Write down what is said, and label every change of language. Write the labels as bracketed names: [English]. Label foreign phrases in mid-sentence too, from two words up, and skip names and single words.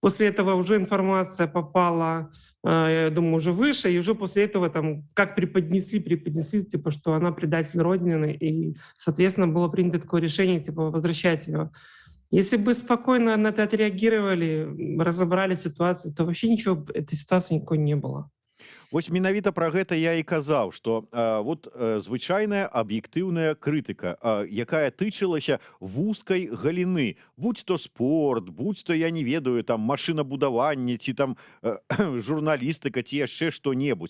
[Russian] После этого уже информация попала я думаю, уже выше, и уже после этого там как преподнесли, типа, что она предатель Родины, и, соответственно, было принято такое решение, типа, возвращать ее. Если бы спокойно на это отреагировали, разобрали ситуацию, то вообще ничего, этой ситуации никакой не было. [Belarusian] Вось менавіта пра гэта я і казаў, што звычайная аб'ектыўная крытыка, якая тычылася вузкай галіны, будь то спорт, будь то я не ведаю там машынабудаванне ці там журналістыка ці яшчэ што-небудзь.